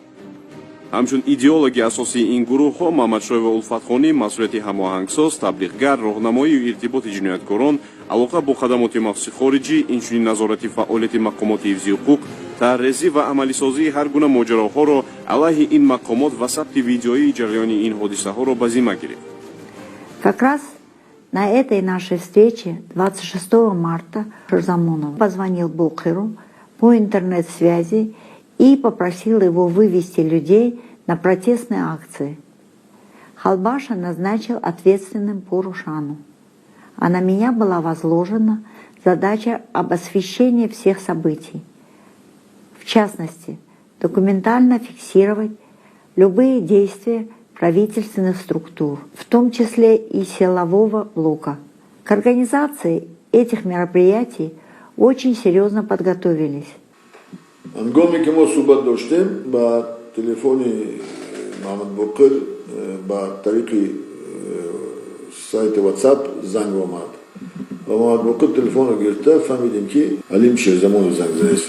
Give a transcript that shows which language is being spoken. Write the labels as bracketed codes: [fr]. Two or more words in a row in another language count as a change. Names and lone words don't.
[tg] ҳамчун идеологи асосии ин гурӯҳҳо Маҳмадшоева Улфатхонӣ масъулияти ҳамоҳангсоз, таблиғгар, роҳнамоию иртиботи ҷинояткорон, алоқа бо хадамоти махсуси хориҷӣ, инчунин назорати фаъолияти мақомоти ҳифзи ҳуқуқ, тарҳрезӣ ва амалисозии ҳар гуна моҷароҳоро алайҳи ин мақомот ва сабти видеоии ҷараёни ин ҳодисаҳоро ба зимма гирифт. [ru] Как раз на этой нашей встрече 26 марта Шерзамонов позвонил Бохиру по интернет-связи и попросил его вывести людей на протестные акции. Холбаша назначил ответственным по Рушану, а на меня была возложена задача об освещении всех событий. В частности, документально фиксировать любые действия правительственных структур, в том числе и силового блока. К организации этих мероприятий очень серьезно подготовились. [tg] ангоми ки мо суҳбат доштем ба телефони Маҳмад Боқир ба тариқи сайти WhatsApp занг омад ва Маҳмад Боқир телефонро гирифта фаҳмидем ки Алим Шерзамонов занг задаст.